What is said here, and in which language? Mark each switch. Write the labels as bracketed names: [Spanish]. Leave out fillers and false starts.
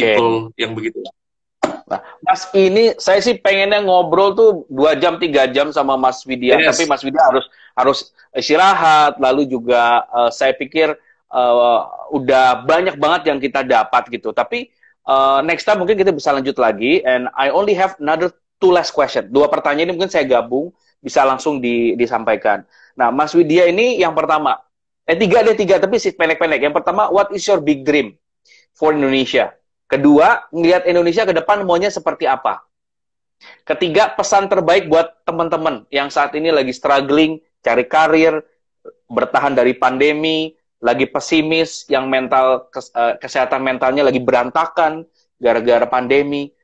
[Indonesian] fleksibel, yang begitu. Nah, Mas, ini saya sih pengennya ngobrol tuh 2 jam 3 jam sama Mas Widya, tapi [English] Yes. [Indonesian] Mas Widya harus istirahat, lalu juga saya pikir udah banyak banget yang kita dapat gitu. Tapi [English] next time [Indonesian] mungkin kita bisa lanjut lagi. [English] And I only have another two last question. [Indonesian] 2 pertanyaan ini mungkin saya gabung, bisa langsung disampaikan. Nah, Mas Widya ini yang pertama, tiga tapi sih pendek-pendek. Yang pertama, [English] what is your big dream for Indonesia? [Indonesian] Kedua, ngelihat Indonesia ke depan maunya seperti apa? Ketiga, pesan terbaik buat teman-teman yang saat ini lagi struggling, cari karir, bertahan dari pandemi, lagi pesimis, yang kesehatan mentalnya lagi berantakan gara-gara pandemi.